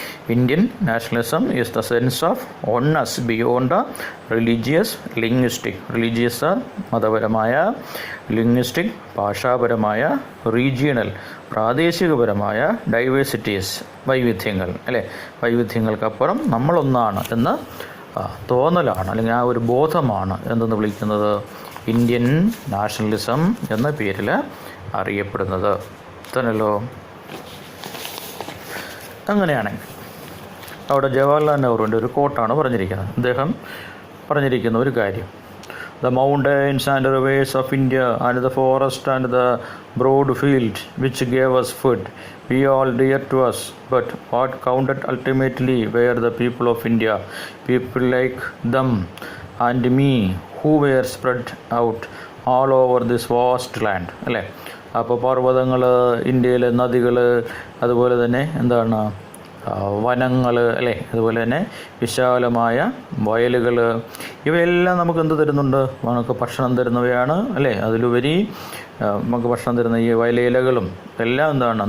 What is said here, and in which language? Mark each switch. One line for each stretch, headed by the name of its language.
English: Indian nationalism is the sense of oneness beyond religious, linguistic, religious
Malayalam: മതപരമായ, linguistic ഭാഷാപരമായ, regional പ്രാദേശികപരമായ, diversities വൈവിധ്യങ്ങൾ അല്ലേ, വൈവിധ്യങ്ങൾക്കപ്പുറം നമ്മളൊന്നാണ് എന്ന തോന്നലാണ് അല്ലെങ്കിൽ ആ ഒരു ബോധമാണ് എന്തെന്ന് വിളിക്കുന്നത് ഇന്ത്യൻ നാഷണലിസം എന്ന പേരിൽ അറിയപ്പെടുന്നത്. തന്നല്ലോ. അങ്ങനെയാണെങ്കിൽ അവിടെ ജവഹർലാൽ നെഹ്റുവിൻ്റെ ഒരു കോട്ടാണ് പറഞ്ഞിരിക്കുന്നത്. അദ്ദേഹം പറഞ്ഞിരിക്കുന്ന ഒരു കാര്യം,
English: the mountains and rivers of India and the forest and the broad field which gave us food, we all dear to us, but what counted ultimately were the people of India, people like them and me who were spread out all over this vast land.
Malayalam: അല്ലേ? അപ്പോൾ പർവ്വതങ്ങൾ, ഇന്ത്യയിലെ നദികൾ, അതുപോലെ തന്നെ എന്താണ് വനങ്ങൾ, അല്ലേ, അതുപോലെ തന്നെ വിശാലമായ വയലുകൾ, ഇവയെല്ലാം നമുക്ക് എന്ത് തരുന്നുണ്ട്? നമുക്ക് ഭക്ഷണം തരുന്നവയാണ്, അല്ലേ. അതിലുപരി നമുക്ക് ഭക്ഷണം തരുന്ന ഈ വയലിലകളും എല്ലാം എന്താണ്?